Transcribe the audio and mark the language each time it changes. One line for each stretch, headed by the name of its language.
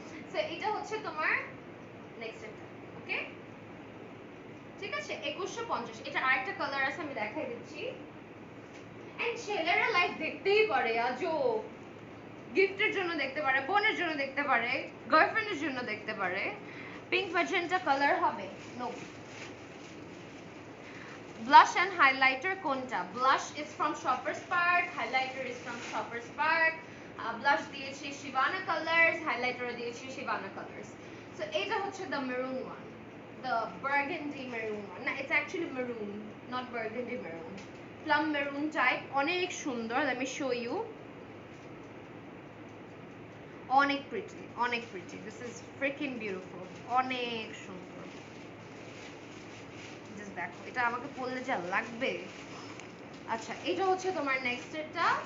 Bangla: So এটা হচ্ছে তোমার নেক্সট একটা, ওকে? ঠিক আছে, 2150। এটা আরেকটা কালার আছে, আমি দেখাই দিচ্ছি। এন্ড ছেলেরা লাইভ দেখতেই পারে, আজো গিফটের জন্য দেখতে পারে, বোনের জন্য দেখতে পারে, গার্লফ্রেন্ডের জন্য দেখতে পারে। পিঙ্ক ম্যাজেন্টা কালার হবে।
English: No, blush and highlighter কোনটা? blush is from Shoppers Park, highlighter is from Shoppers Park, blush দিয়েছি Shivana colors, highlighter দিয়েছি Shivana colors. So এটা হচ্ছে the maroon one, the burgundy maroon one. না, it's actually maroon, not burgundy maroon, plum maroon type,
Bangla: অনেক সুন্দর।
English: let me show you,
Bangla: অনেক pretty, অনেক pretty,
English: this is freaking beautiful,
Bangla: অনেক সুন্দর। জাস্ট দেখো, এটা আমাকে পরলে যা লাগবে। আচ্ছা, এটা হচ্ছে তোমার নেক্সট এটা।